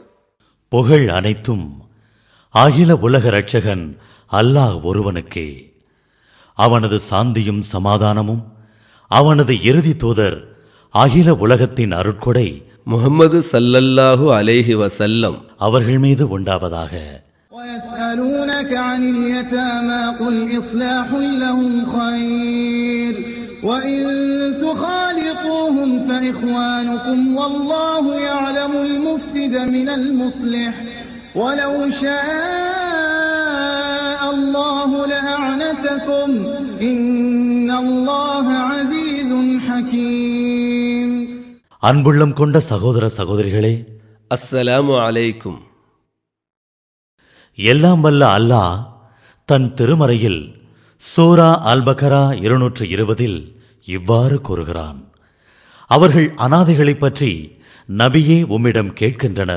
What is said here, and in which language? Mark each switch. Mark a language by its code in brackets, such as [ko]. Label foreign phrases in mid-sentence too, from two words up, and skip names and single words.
[ta] புகழ் அனைத்தும் அகில உலக இரட்சகன் அல்லாஹ் ஒருவனுக்கே. அவனது சாந்தியும் சமாதானமும் அவனது இறுதி தூதர் அகில உலகத்தின் அருட்கொடை [ar] محمد صلى الله عليه وسلم [ta] அவர்கள் மீது உண்டாவதாக. [ar] ويسألونك عن اليتامى قل إصلاح لهم خير وإن تخالطوهم فإخوانكم والله يعلم المفسد من المصلح ولو شاء الله لأعنتكم إن الله عزيز حكيم. [ta] அன்புள்ளம் கொண்ட சகோதர சகோதரிகளே, [ar] السلام عليكم. [ta] எல்லாம் வல்ல அல்லாஹ் தன் திருமறையில் சூரா அல் பக்ரா 220 இவ்வாறு கூறுகிறான்: அவர்கள் அனாதைகளைப் பற்றி நபியே உம்மிடம் கேட்கின்றனர்.